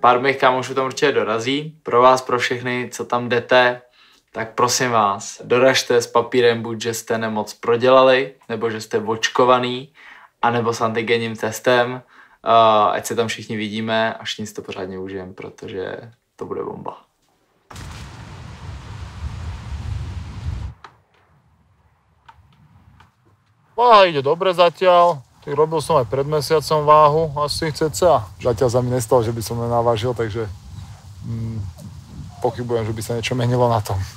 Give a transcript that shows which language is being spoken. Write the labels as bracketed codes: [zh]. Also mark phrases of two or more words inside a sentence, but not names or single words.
[cs] Pár mých kámošů tam určitě dorazí. Pro vás, pro všechny, co tam jdete, tak prosím vás, doražte s papírem buď, že jste nemoc prodělali, nebo že jste očkovaný, anebo s antigenním testem, ať se tam všichni vidíme a všichni si to pořádně užijeme, protože to bude bomba. [sk] Váha ide dobre zatiaľ, tak robil som aj pred mesiacom váhu, asi cca. Zatiaľ sa mi nestalo, že by som nenavážil, takže pochybujem, že by sa niečo menilo na tom.